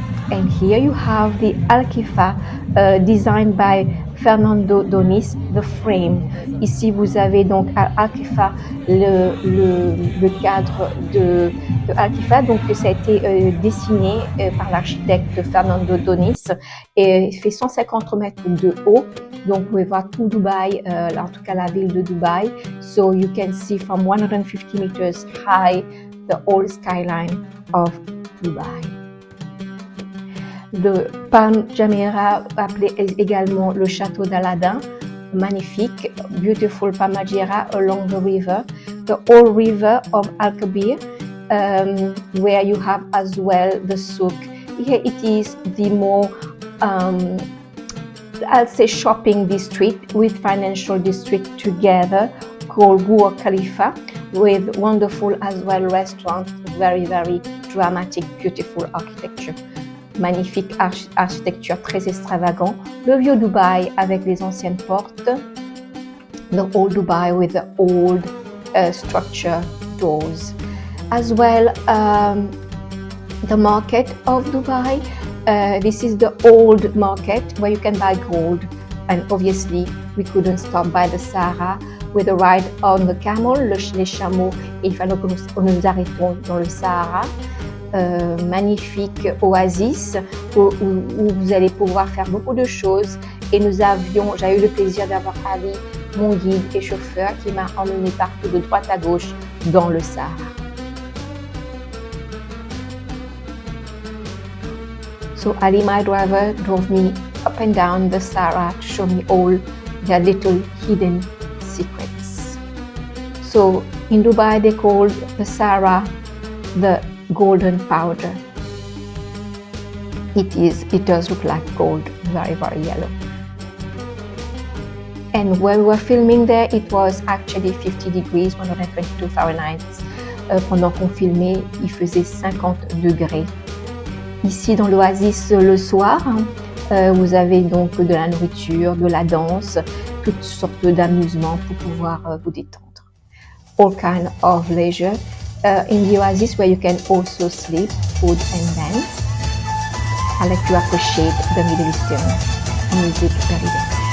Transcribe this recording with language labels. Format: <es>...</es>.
<en>And here you have the Al-Khifa designed by Fernando Donis, the frame.</en> <fr>Ici vous avez donc à Al-Khifa le cadre de Al-Khifa, donc ça a été dessiné par l'architecte Fernando Donis et il fait 150 mètres de haut. Donc vous pouvez voir tout Dubaï, en tout cas la ville de Dubaï.</fr> <en>So you can see from 150 meters high the whole skyline of Dubai.</en> <fr>Le Palm Jumeirah, appelé également le château d'Aladin, magnifique,</fr> <en>beautiful Palm Jumeirah along the river, the old river of Al-Kabir, where you have as well the souk. Here it is the more, I'll say shopping district with financial district together called Burj Khalifa with wonderful as well restaurants, very, very dramatic, beautiful architecture.</en> <fr>Magnifique architecture très extravagant. Le vieux Dubaï avec les anciennes portes.</fr> <en>The old Dubai with the old structure doors. As well, the market of Dubai. This is the old market where you can buy gold. And obviously, we couldn't stop by the Sahara with a ride on the camel,</en> <fr>les chameaux. Et il fallait que nous arrêtons dans le Sahara. Magnifique oasis où vous allez pouvoir faire beaucoup de choses et j'ai eu le plaisir d'avoir Ali, mon guide et chauffeur, qui m'a emmené partout de droite à gauche dans le Sahara.</fr> <en>So Ali, my driver, drove me up and down the Sahara to show me all their little hidden secrets. So in Dubai they call the Sahara the golden powder. It does look like gold, very, very yellow. And when we were filming there, it was actually 50 degrees, 122 Fahrenheit.</en> <fr>Pendant qu'on filmait, il faisait 50 degrés. Ici dans l'oasis le soir, vous avez donc de la nourriture, de la danse, toutes sortes d'amusements pour pouvoir vous détendre.</fr> <en>All kind of leisure. In the oasis where you can also sleep, food and dance. I like to appreciate the Middle Eastern music very well.</en>